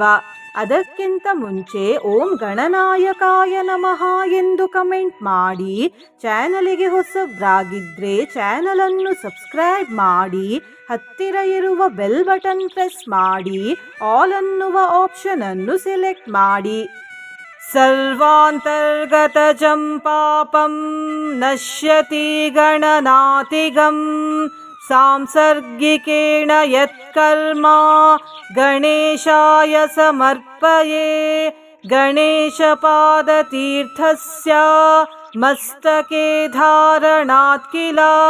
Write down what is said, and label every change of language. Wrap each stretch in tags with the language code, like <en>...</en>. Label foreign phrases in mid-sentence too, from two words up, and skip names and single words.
<kn>ಅದಕ್ಕಿಂತ ಮುಂಚೆ</kn> <sa>ಓಂ ಗಣನಾಯಕಾಯ ನಮಃ</sa> <kn>ಎಂದು ಕಮೆಂಟ್ ಮಾಡಿ. ಚಾನಲಿಗೆ ಹೊಸಬ್ರಾಗಿದ್ದರೆ ಚಾನಲನ್ನು ಸಬ್ಸ್ಕ್ರೈಬ್ ಮಾಡಿ. ಹತ್ತಿರ ಇರುವ ಬೆಲ್ ಬಟನ್ ಪ್ರೆಸ್ ಮಾಡಿ. ಆಲ್ ಅನ್ನುವ ಆಪ್ಷನ್ ಅನ್ನು ಸೆಲೆಕ್ಟ್ ಮಾಡಿ.</kn> <sa>ಸರ್ವಾಂತರ್ಗತಜಂ ಪಾಪಂ ನಶ್ಯತಿ ಗಣನಾತಿಗಂ ಸಾಂಸರ್ಗಿಕೇಣ ಯತ್ಕರ್ಮ ಗಣೇಶಾಯ ಸಮರ್ಪಯೇ. ಗಣೇಶಪಾದತೀರ್ಥಸ್ಯ ಮಸ್ತಕೆ ಧಾರಣಾತ್ ಕಿಲ.</sa>